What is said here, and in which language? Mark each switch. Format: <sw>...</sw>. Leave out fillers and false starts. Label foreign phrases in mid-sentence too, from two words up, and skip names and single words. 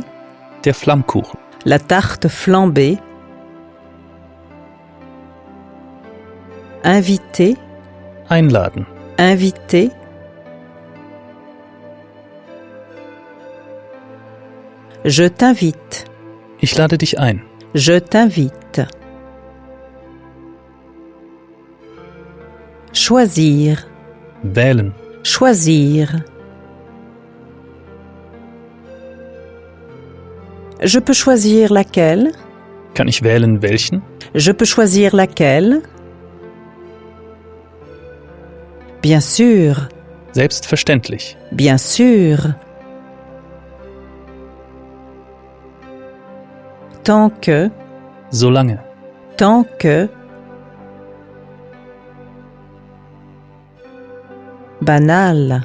<de>Der Flammkuchen.</de> <fr>La tarte flambée. Inviter.</fr> <de>Einladen.</de> <fr>Inviter. Je t'invite.</fr> <de>Ich lade dich ein.</de> <fr>Je t'invite. Choisir.</fr> <de>Wählen.</de> <fr>Choisir. Je peux choisir laquelle?</fr> <de>Kann ich wählen, welchen?</de> <fr>Je peux choisir laquelle? Bien sûr.</fr> <de>Selbstverständlich.</de> <fr>Bien sûr. Tant que.</fr> <de>Solange.</de> <fr>Tant que. Banal.</fr>